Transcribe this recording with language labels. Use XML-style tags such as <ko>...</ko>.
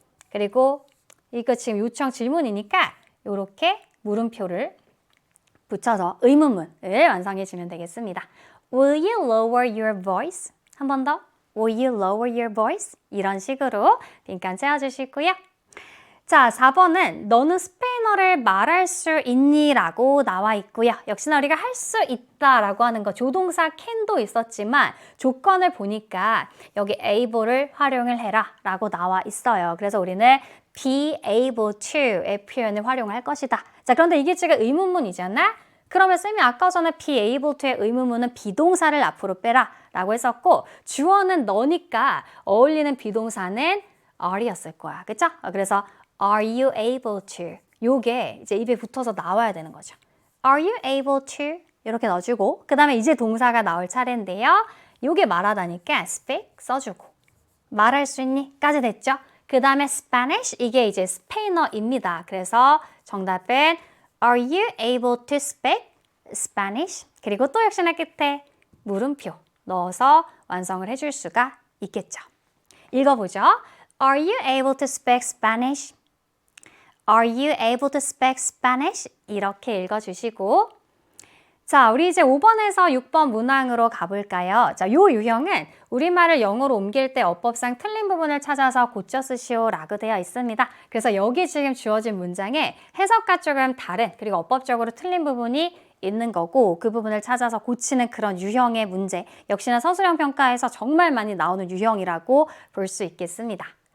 <ko>그리고 이거 지금 요청 질문이니까 이렇게 물음표를 붙여서 의문문을 완성해 주면 되겠습니다.</ko> <en>Will you lower your voice?</en> <ko>한 번 더.</ko> <en>Will you lower your voice?</en> <ko>이런 식으로 빈칸 채워주시고요. 자, 4번은 너는 스페인어를 말할 수 있니? 라고 나와 있고요. 역시나 우리가 할 수 있다라고 하는 거 조동사 can도 있었지만 조건을 보니까 여기 able을 활용을 해라 라고 나와 있어요. 그래서 우리는 be able to의 표현을 활용할 것이다. 자, 그런데 이게 지금 의문문이잖아? 그러면 쌤이 아까 전에 be able to의 의문문은 비동사를 앞으로 빼라 라고 했었고 주어는 너니까 어울리는 비동사는 are였을 거야. 그쵸? 그래서</ko> <en>Are you able to?</en> <ko>요게 이제 입에 붙어서 나와야 되는 거죠. Are you able to? 이렇게 넣어주고 그 다음에 이제 동사가 나올 차례인데요. 요게 말하다니까 speak 써주고 말할 수 있니? 까지 됐죠? 그 다음에 Spanish 이게 이제 스페인어입니다. 그래서 정답은</ko> <en>Are you able to speak Spanish?</en> <ko>그리고 또 역시나 끝에 물음표 넣어서 완성을 해줄 수가 있겠죠. 읽어보죠.</ko> <en>Are you able to speak Spanish? Are you able to speak Spanish?</en> <ko>이렇게 읽어주시고 자, 우리 이제 5번에서 6번 문항으로 가볼까요? 자, 요 유형은 우리말을 영어로 옮길 때 어법상 틀린 부분을 찾아서 고쳐 쓰시오라고 되어 있습니다. 그래서 여기 지금 주어진 문장에 해석과 조금 다른 그리고 어법적으로 틀린 부분이 있는 거고 그 부분을 찾아서 고치는 그런 유형의 문제 역시나 서술형 평가에서 정말 많이 나오는 유형이라고 볼 수 있겠습니다.</ko>